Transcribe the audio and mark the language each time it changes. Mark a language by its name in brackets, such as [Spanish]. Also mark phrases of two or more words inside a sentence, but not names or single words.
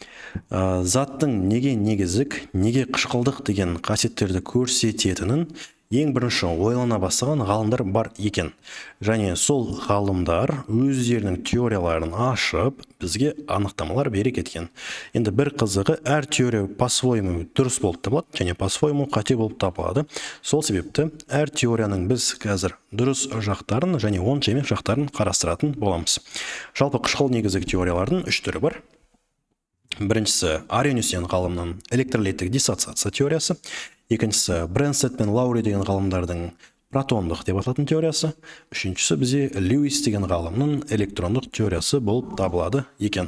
[Kazakh] Заттың неге негізік, неге қышқылдық деген қасиеттерді көрсететінін ең бірінші ойлана бастаған ғалымдар бар екен. Және сол ғалымдар өздерінің теорияларын ашып, бізге анықтамалар бере кеткен. Енді бір қызығы, әр теория по-своему дұрыс болып табылады, және по-своему қате болып табылады. Сол себепті әр теорияның біз қазір дұрыс жақтарын және онша емес жақтарын қарастыратын боламыз. Жалпы қышқыл негізгі теориялардың 3 түрі бар. Біріншісі Арениустен ғалымның электролиттік диссоциация теориясы, екіншісі Бренстед пен Лаури деген ғалымдардың протондық деп аталатын теориясы, үшіншісі бізде Льюис деген ғалымның электрондық теориясы болып табылады екен.